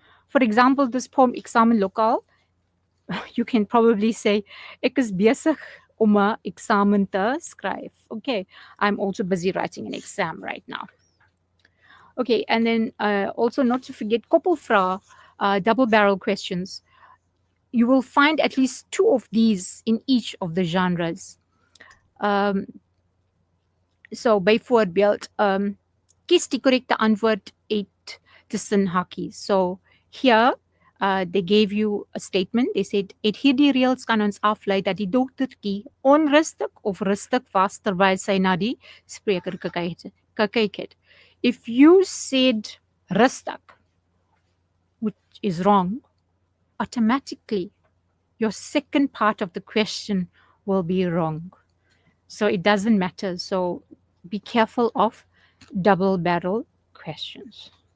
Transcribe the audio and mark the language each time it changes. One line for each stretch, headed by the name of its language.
English: For example, this poem, Examen Lokaal, you can probably say,
Afrikaans: ek is besig om 'n eksamen te skryf.
English: Okay, I'm also busy writing an exam right now. Okay, and then also not to forget koppelvrae, double barrel questions. You will find at least 2 of these in each of the genres.
Afrikaans: So byvoorbeeld, kies die korrekte antwoord uit tussen hakies.
English: So here, they gave you a statement. They said,
Afrikaans: uit hierdie reëls kan ons aflei dat die dogtertjie onrustig of rustig was terwyl sy na die spreker gekyk het.
English: If you said rustig, which is wrong, automatically your second part of the question will be wrong. So it doesn't matter. So be careful of double barrel questions.